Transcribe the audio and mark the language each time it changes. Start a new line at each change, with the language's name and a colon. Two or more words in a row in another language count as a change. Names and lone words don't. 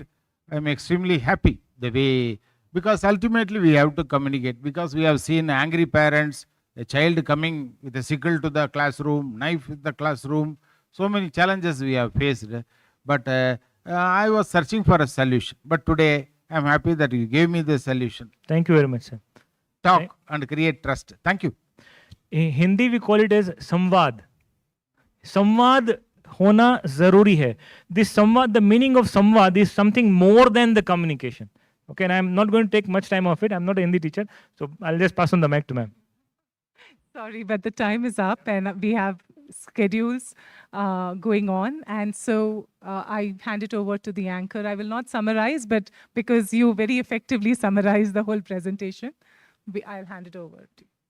English: I'm extremely happy the way, because ultimately we have to communicate, because we have seen angry parents, a child coming with a sickle to the classroom, knife in the classroom, so many challenges we have faced. But I was searching for a solution. But today, I'm happy that you gave me the solution. Thank you very much, sir. Talk and create trust. Thank you. In Hindi, we call it as samvad.
Hindi: संवाद होना ज़रूरी है.
English: This samvad, the meaning of samvad is something more than the communication. Okay, and I'm not going to take much time off it. I'm not a Hindi teacher, so I'll just pass on the mic to ma'am. Sorry, but the time is up and we have schedules going on. And so I hand it over to the anchor. I will not summarize, but because you very effectively summarized the whole presentation, I'll hand it over to you.